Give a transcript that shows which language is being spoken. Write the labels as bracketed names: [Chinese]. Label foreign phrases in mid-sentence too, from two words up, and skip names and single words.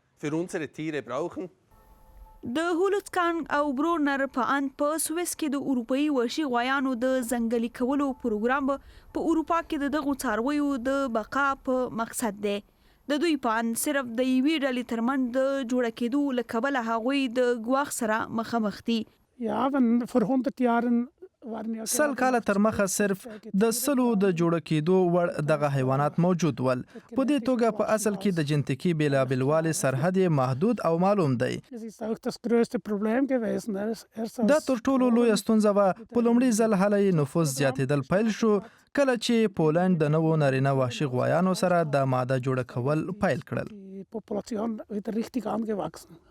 [Pashto] د هولوڅکانګ او برونر په اند په سویس کې د اروپایي وحشي غوایانو د ځنګلي کولو پروګرام په اروپا کې د دغو څارویو د بقا په مقصد دی. د دوی په اند صرف د یوې ډلې ترمنځ د جوړه کېدو له کبله هغوی د ګواښ سره مخامخ دي. [German] Ja, wenn vor 100 Jahren [Pashto] 100 کاله تر مخه صرف د سلو د جوړه کېدو وړ دغه حیوانات موجود ول. په دې توګه په اصل کې د جنتیکي بېلابېلوالي سرحد محدود او معلوم دی. دا تر ټولو لویه ستونزه وه. په لومړي ځل هله نفوس زیاتېدل پیل شو کله چې پولنډ د نوو نارینه وحشي غوایانو سره د ماده جوړه کول پیل کړل.